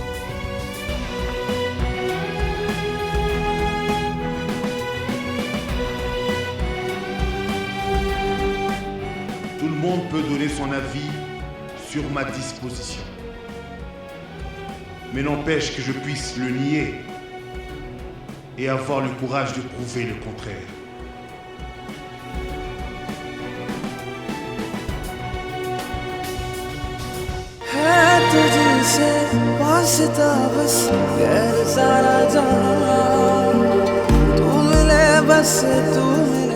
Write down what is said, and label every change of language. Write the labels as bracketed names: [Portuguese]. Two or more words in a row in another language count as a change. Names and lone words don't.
[French] Tout le monde peut donner son avis sur ma disposition. Mais n'empêche que je puisse le nier et avoir le courage de prouver le contraire. [Hindi] है तुझसे वास्ता बस गैर सारा जहां तू मिले बस तू